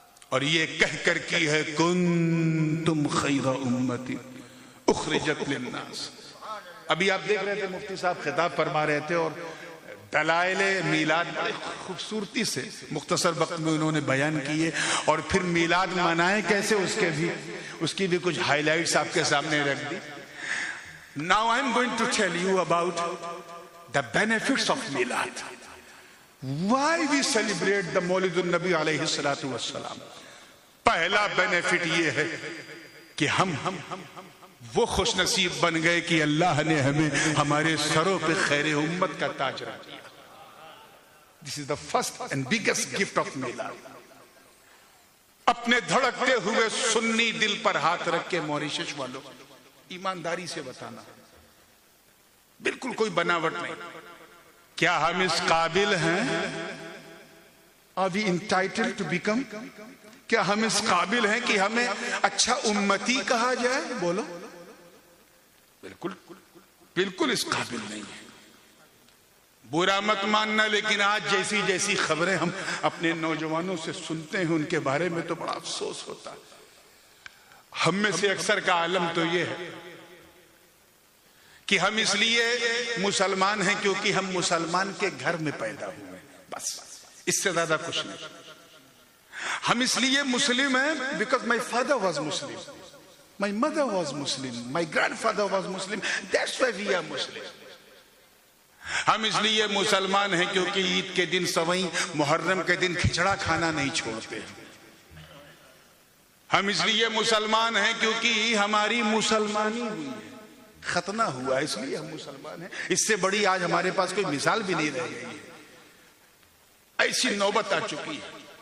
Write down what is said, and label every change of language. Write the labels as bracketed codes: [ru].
[ur] اور یہ کہہ کر کی ہے [ar] کنتم خیر امتی اخرجت للناس. [ur] ابھی آپ دیکھ رہے تھے مفتی صاحب خطاب فرما رہے تھے اور دلائل میلاد بڑے خوبصورتی سے مختصر وقت میں انہوں نے بیان کیے، اور پھر میلاد منائیں کیسے اس کی بھی کچھ ہائی لائٹس آپ کے سامنے رکھ دی. [en] Now I'm going to tell you about the benefits of Milad. Why we celebrate the Mawlid al-Nabi alayhi salatu wassalam. [ur] پہلا بینیفٹ یہ ہے کہ ہم وہ خوش نصیب بن گئے کہ اللہ نے ہمیں ہمارے سروں پہ خیر امت کا تاج رکھ دیا. [en] This is the first and biggest gift of Milad. [ur] اپنے دھڑکتے ہوئے سنی دل پر ہاتھ رکھ کے موریشس والوں ایمانداری سے بتانا، بالکل کوئی بناوٹ نہیں، کیا ہم اس قابل ہیں؟ [en] Are we entitled to become؟ [ur] کیا ہم اس قابل ہیں کہ ہمیں اچھا امتی کہا جائے؟ بولو. بالکل اس قابل نہیں ہے. برا مت ماننا، لیکن آج جیسی خبریں ہم اپنے نوجوانوں سے سنتے ہیں ان کے بارے میں تو بڑا افسوس ہوتا ہے. ہم میں سے اکثر کا عالم تو یہ ہے کہ ہم اس لیے مسلمان ہیں کیونکہ ہم مسلمان کے گھر میں پیدا ہوئے ہیں، بس اس سے زیادہ کچھ نہیں. ہم اس لیے مسلم ہیں [en] because my father was Muslim, my mother was Muslim, my grandfather was Muslim, that's why we are Muslim. [ur] ہم اس لیے مسلمان ہیں کیونکہ عید کے دن سوئیں، محرم کے دن کھچڑا کھانا نہیں چھوڑتے. ہم اس لیے مسلمان ہیں کیونکہ ہماری مسلمانی ہوئی ہے، ختنہ ہوا، اس لیے ہم مسلمان ہیں. اس سے بڑی آج ہمارے پاس کوئی مثال بھی نہیں رہ گئی ہے. ایسی نوبت آ چکی ہے.